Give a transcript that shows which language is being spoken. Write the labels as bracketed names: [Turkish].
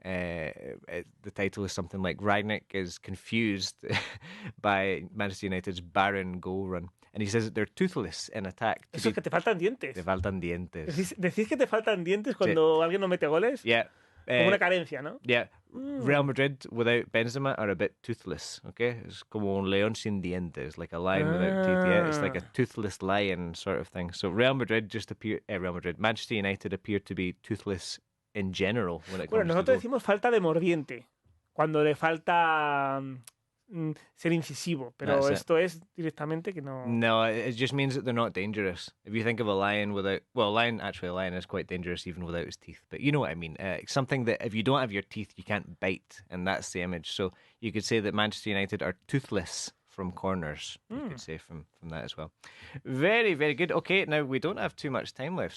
[English] The title is something like Rangnick is confused by Manchester United's barren goal run. And he says that they're toothless in attack. [Spanish] Eso es que te faltan dientes. Te faltan dientes. Decís que te faltan dientes cuando alguien no mete goles. [English] Yeah. [Spanish] Como una carencia, ¿no? [English] Yeah. Real Madrid without Benzema are a bit toothless, okay? It's [Spanish] como un león sin dientes, [English] like a lion without teeth. Yeah, it's like a toothless lion sort of thing. So Manchester United appear to be toothless in general when it comes [Spanish] Bueno, nosotros [English] to [Spanish] decimos falta de mordiente, cuando le falta ser incisivo, pero [English] That's it. [Spanish] esto es directamente que no... [English] No, it just means that they're not dangerous. If you think of a lion without... Well, a lion is quite dangerous even without his teeth. But you know what I mean. Something that if you don't have your teeth, you can't bite. And that's the image. So you could say that Manchester United are toothless from corners. You could say from that as well. Very, very good. Okay, now we don't have too much time left.